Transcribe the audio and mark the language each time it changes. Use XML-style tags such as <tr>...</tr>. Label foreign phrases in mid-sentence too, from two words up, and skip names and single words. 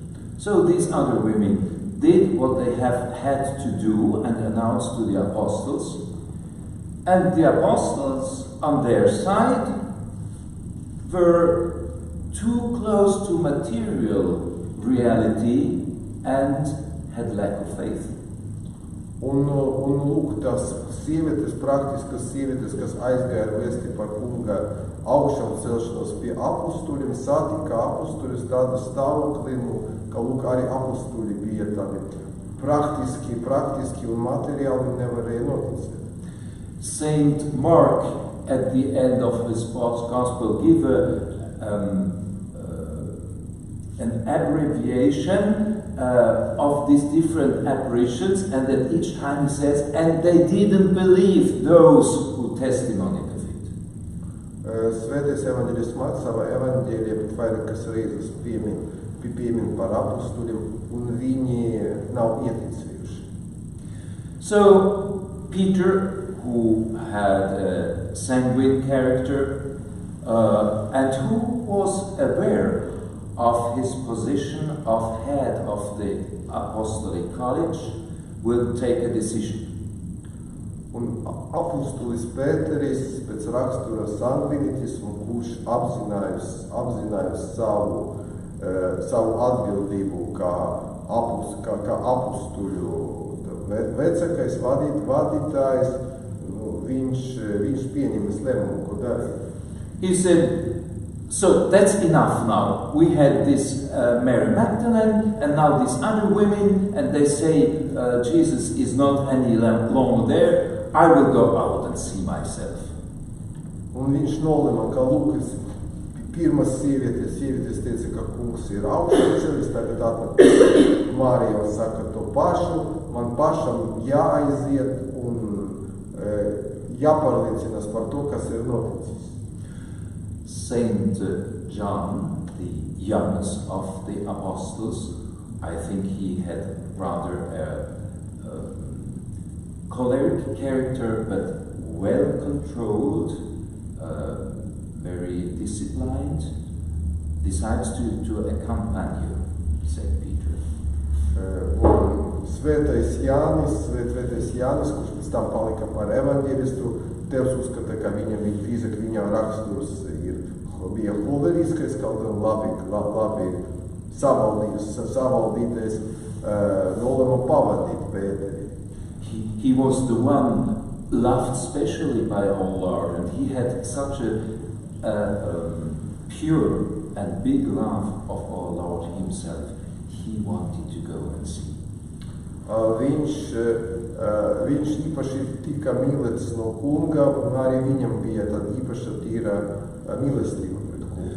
<en>So these other women did what they have had to do and announced to the apostles. And the apostles, on their side, were too close to material reality and had lack of faith.</en> <lv>Un lūk, tās sievietes, praktiskas sievietes, kas aizgāja vēsti par kunga augšām celšanos pie apustuļiem, satika apustuļus tādu stāvokli, ka lūk, arī apustuļi bija tādi praktiski un materiāli nevarēja noticēt.</lv> <en>Saint Mark, at the end of his gospel, give an abbreviation of these different apparitions, and at each time he says, and they didn't believe those who testified of it.</en> <lv>Svētais evaņģēlis Marks savā evaņģēlijā pat vairākas reizes piemin par apustuļiem, un viņi nav ieticējuši.</lv> <en>So Peter, who had a sanguine character and who was aware of his position of head of the apostolic college, will take a decision.</en> <lv>Un apustulis Pēteris pēc rakstura sangvinitismu, kurš apzinājus savu atbildību kā apustuļu vecākais vadītājs, viņš pieņemas lēmumu, ko darīt.</lv> <en>He said, so that's enough now. We had this Mary Magdalene and now these other women, and they say Jesus is not any longer there. I will go out and see myself.</en> <lv>Un viņš nolēma, ka lūk, pirmas sievietes teica, ka kungs ir augšcelis, tagad atnāk Mārija un saka to pašu, man pašam jāaiziet un jāpārliecinās par to, kas ir noticis.</lv> <en>Saint John, the youngest of the apostles, I think he had rather a choleric character, but well controlled, very disciplined, decides to accompany Saint Peter.</en> <lv>Svētais Jānis, kurš pēc tam palika par evaņģēlistu, Tevs uzskata, ka viņam drīzāk viņa raksturs bija holeriskais, kaut gan labi savaldītais, nolēma pavadīt Pēteri.</lv> <en>He was the one loved specially by our Lord, and he had such a pure and big love of our Lord himself. He wanted to go and see.</en> <lv>Viņš īpaši tika mīlēts no kunga, un arī viņam bija tāda īpaša tīra mīlestība pret kungu.</lv>